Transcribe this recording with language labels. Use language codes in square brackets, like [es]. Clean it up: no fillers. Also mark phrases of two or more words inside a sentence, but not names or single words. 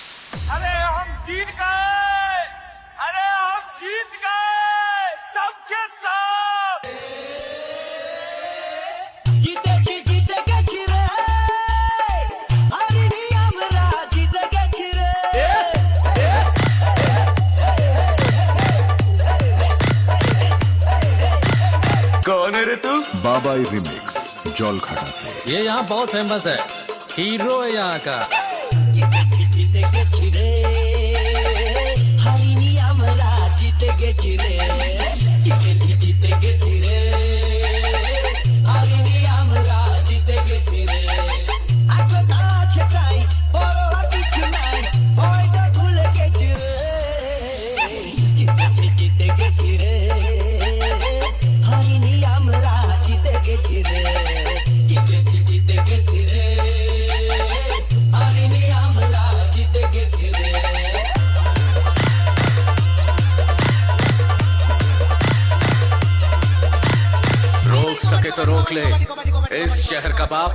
[hi] अरे हम जीत गए, अरे हम जीत गए सबके सब। [bn] জিতেছি জিতে গেছি রে হারিনি আমরা জিতে গেছি রে [hi] कौन है रे तू? बाबाई रिमिक्स जलघाटा से। ये यहाँ बहुत फेमस है, हीरो है यहाँ का। [bn] জিতেছি জিতে গেছি রে হারিনি আমরা জিতে গেছি রে জিতেছি জিতে গেছি রে হারিনি আমরা জিতে গেছি রে একতা আছে তাই বড় আর কিছু নাই ভয়টা ভুলে গেছি রে জিতেছি জিতে গেছি রে হারিনি আমরা জিতে গেছি রে জিতেছি জিতে গেছি রে হারিনি আমরা জিতে গেছি রে [hi] रोक सके तो रोक ले इस शहर का बाप।